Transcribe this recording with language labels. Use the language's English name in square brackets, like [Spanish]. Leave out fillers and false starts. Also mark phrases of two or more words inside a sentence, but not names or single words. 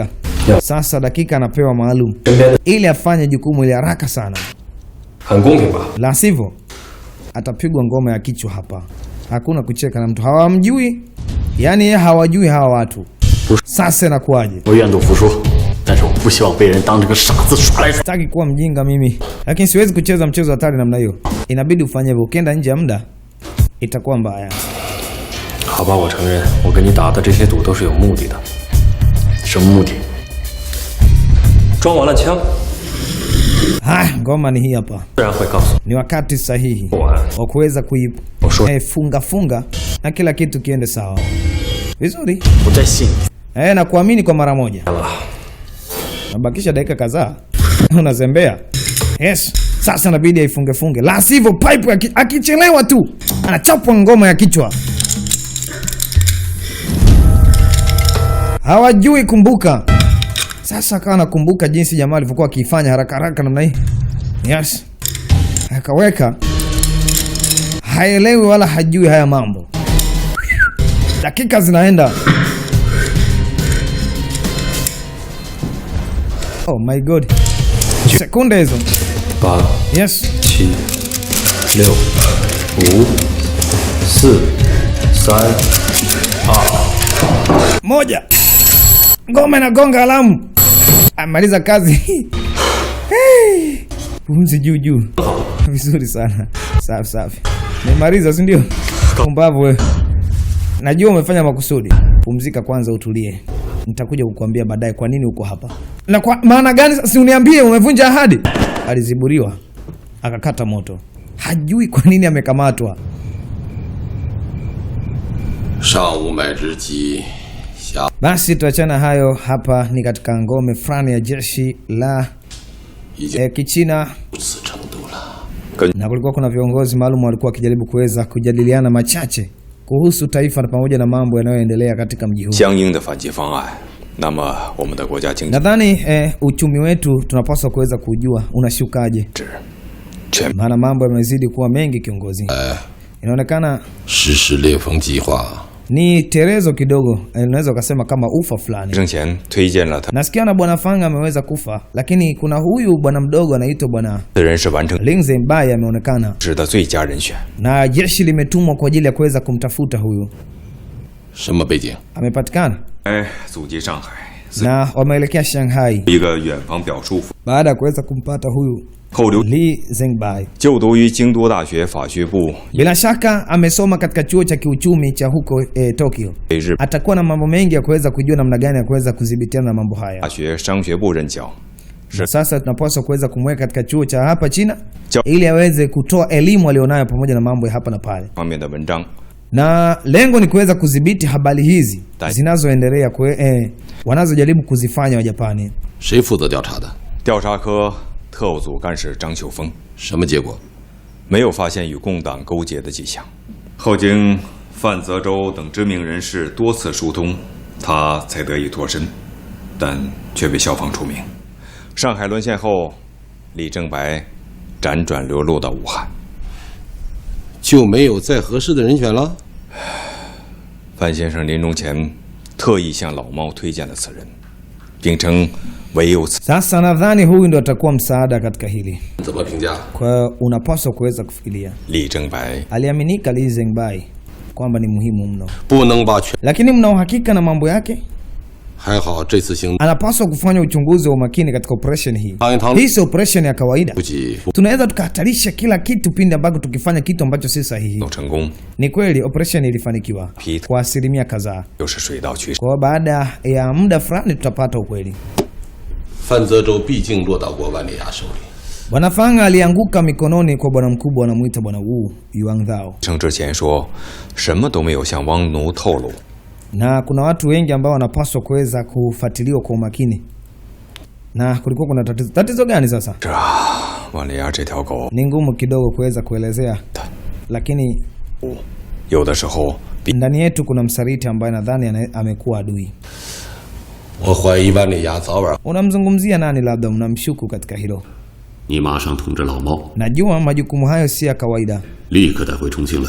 [Swahili] Sasa dakika anapewa maalum ili afanye jukumu ile haraka sana. La sivyo atapigwa ngoma ya kichwa hapa. Hakuna kucheka na mtu. Hawamjui. Yani yeye hawajui hawa watu. Sasa inakuaje? [Chinese] 但是我不希望被人当这个傻子耍来耍。 [Swahili] Sitaki kuwa mjinga mimi, lakini siwezi kucheza mchezo hatari namna hiyo. Inabidi ufanye hivyo. Ukienda nje ya muda itakuwa mbaya. [Chinese] 好吧，我承认，我跟你打的这些赌都是有目的的。什么目的？装完了枪， [Swahili] Haya, ngoma ni hii hapa. [Chinese] 自然会告诉 [Swahili] Ni wakati sahihi [Chinese] 我。 [Swahili] wa kuweza Usho- funga na kila kitu kiende sawa. Vizuri. [Chinese] 我在信你。 [Swahili] Na kuamini kwa mara moja. [Chinese] 了。 [Swahili] Nabakisha dakika kadhaa. Unazembea. Yes. Sasa inabidi aifunge. La sivyo pipe akichelewa tu anachapwa ngoma ya kichwa. Hawajui kumbuka. Sasa akawa nakumbuka jinsi jamaa alivyokuwa akifanya haraka namna hii. Yes. Akaweka. Haelewi wala hajui haya mambo. Dakika zinaenda. [English] Oh my god. [Swahili] Sekunde hizo. 8、 Yes. 7、6、5、4、3、2。 Moja. Ngoma inagonga alamu. Amaliza kazi. Hey. Pumzi juu. Vizuri sana. Safi. Nimemaliza, si ndio? Pumbavu wewe. Najua umefanya makusudi. Pumzika kwanza utulie. Nitakuja kukuambia baadaye kwa nini uko hapa. Na kwa maana gani si uniambie umevunja ahadi? Aliziburiwa. Akakata moto. Hajui kwa nini amekamatwa. [Chinese] 上午买只鸡，下 [Swahili] Basi tuachana hayo, hapa ni katika ngome fulani ya jeshi la [Chinese] 已经 [Swahili] Kichina [Chinese] 如此程度了。 [Swahili] na kulikuwa kuna viongozi maalum walikuwa wakijaribu kuweza kujadiliana machache kuhusu taifa na pamoja na mambo yanayoendelea katika mji huu. [Chinese] 相应的反击方案，那么我们的国家经济 [Swahili] Nadhani uchumi wetu tunapaswa kuweza kujua unashukaje. [Chinese] 全 [Swahili] Maana mambo yamezidi kuwa mengi kiongozi. Inaonekana [Chinese] 实施裂缝计划， [Swahili] ni terezo kidogo, unaweza ukasema kama ufa fulani. [Chinese] 生前推荐了他 [Swahili] Nasikia na bwana Fang ameweza kufa, lakini kuna huyu bwana mdogo anaitwa bwana [Chinese] 的人是完成 [Swahili] Lin Zhenbai ameonekana. [Chinese] 指的最佳人选。 [Swahili] Na jeshi limetumwa kwa ajili ya kuweza kumtafuta huyu. [Chinese] 什么背景？ [Swahili] Amepatikana [Chinese] 祖籍上海， [Swahili] na wameelekea Shanghai [Chinese] 一个远房表叔父， [Swahili] baada ya kuweza kumpata huyu [Chinese] 后留 Li Zhenbai. 就读于京都大学法学部， [Swahili] Bila shaka amesoma katika chuo cha kiuchumi cha huko Tokyo. [Chinese] 被日 [Swahili] Atakuwa na mambo mengi ya kuweza kujua namna gani ya kuweza kudhibitiana na mambo haya. [Chinese] 大学商学部任教。 [Swahili] Na sasa tunapaswa kuweza kumweka katika chuo cha hapa China Chao. ili aweze kutoa elimu alionayo pamoja na mambo ya hapa na pale. [Chinese] 方面的文章， [Swahili] Na lengo ni kuweza kudhibiti habari hizi Dai. zinazoendelea wanazojaribu kuzifanya wa Japani. [Chinese] 谁负责调查的？调查科特务组干事张秀峰。什么结果？没有发现与共党勾结的迹象。后经范泽州等知名人士多次疏通，他才得以脱身，但却被校方除名。上海沦陷后，李正白辗转流落到武汉，就没有再合适的人选了？范先生临终前特意向老猫推荐了此人，并称唯有此 [Swahili] Sasa nadhani huyu ndo atakuwa msaada katika hili. [Chinese] 怎么评价？ [Swahili] Kwa hiyo unapaswa kuweza kufikiria. 李正白 Aliaminika Li Zhenbai kwamba ni muhimu mno. [Chinese] 不能把全， [Swahili] Lakini mna uhakika na mambo yake? [Chinese] 还好这次行 [Swahili] Anapaswa kufanya uchunguzi wa umakini katika operation hii. Hii si operation ya kawaida. [Chinese] 不及 [Swahili] Tunaweza tukahatarisha kila kitu pindi ambako tukifanya kitu ambacho si sahihi. [Chinese] 成功， [Swahili] Ni kweli operation ilifanikiwa Pete. kwa asilimia kadhaa. [Chinese] 又是水到渠成。 [Swahili] Kwa hiyo baada ya muda fulani tutapata ukweli. [Chinese] 范泽州毕竟落到过万里亚手里， [Swahili] Bwana Fang alianguka mikononi kwa bwana mkubwa anamuita bwana Wu Yuanzhao. [Chinese] 生之前说什么都没有向汪奴透露， [Swahili] Na kuna watu wengi ambao wanapaswa kuweza kufuatiliwa kwa umakini. Na kulikuwa kuna tatizo. Tatizo gani sasa? [Chinese] 是啊，万里亚这条狗 [Swahili] Ni ngumu kidogo kuweza kuelezea. Lakini [Chinese] 有的时候比 [Swahili] ndani yetu kuna msaliti ambaye nadhani amekuwa adui. [Chinese] 我怀疑万里亚早晚 [Swahili] Unamzungumzia nani labda unamshuku katika hilo? [Chinese] 你马上通知老猫， [Swahili] Najua majukumu hayo si ya kawaida. [Chinese] 立刻带回重庆来。